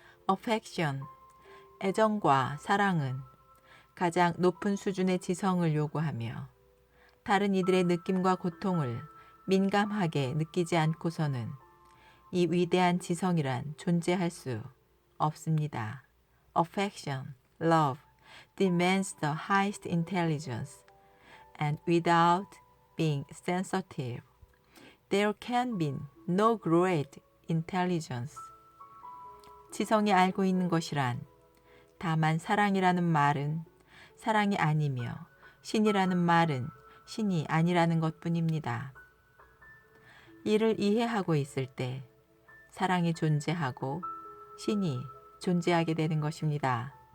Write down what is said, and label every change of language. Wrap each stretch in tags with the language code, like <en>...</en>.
<ko>affection, 애정과 사랑은 가장 높은 수준의 지성을 요구하며 다른 이들의 느낌과 고통을 민감하게 느끼지 않고서는 이 위대한 지성이란 존재할 수 없습니다.</ko> <en>affection, love, demands the highest intelligence, and without being sensitive, there can be no great intelligence.</en> <ko>지성이 알고 있는 것이란 다만 사랑이라는 말은 사랑이 아니며 신이라는 말은 신이 아니라는 것뿐입니다. 이를 이해하고 있을 때 사랑이 존재하고 신이 존재하게 되는 것입니다.</ko>